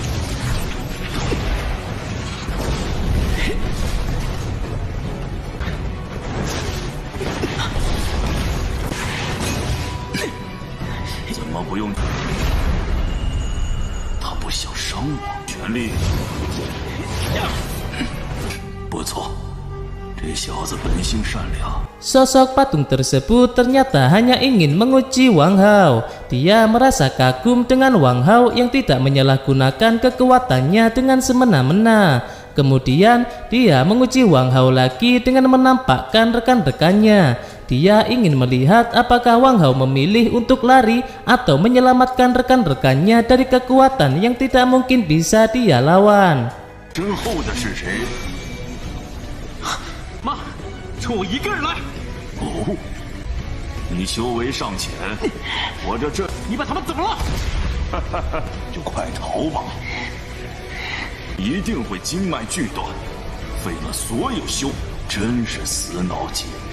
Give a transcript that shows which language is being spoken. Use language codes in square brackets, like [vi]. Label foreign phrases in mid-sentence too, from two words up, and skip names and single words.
[zh] 怎么不用？他不想伤我，全力！不错。 这小子本性善良。 [id] Sosok patung tersebut ternyata hanya ingin menguji Wang Hao. Dia merasa kagum dengan Wang Hao yang tidak menyalahgunakan kekuatannya dengan semena-mena. Kemudian dia menguji Wang Hao lagi dengan menampakkan rekan-rekannya. Dia ingin melihat apakah Wang Hao memilih untuk lari atau menyelamatkan rekan-rekannya dari kekuatan yang tidak mungkin bisa dia lawan. [zh] 身后的是谁？妈，冲我一个人来！哦，你修为尚浅，我这…… 你把他们怎么了？就快逃吧！一定会经脉俱断，废了所有修，真是死脑筋！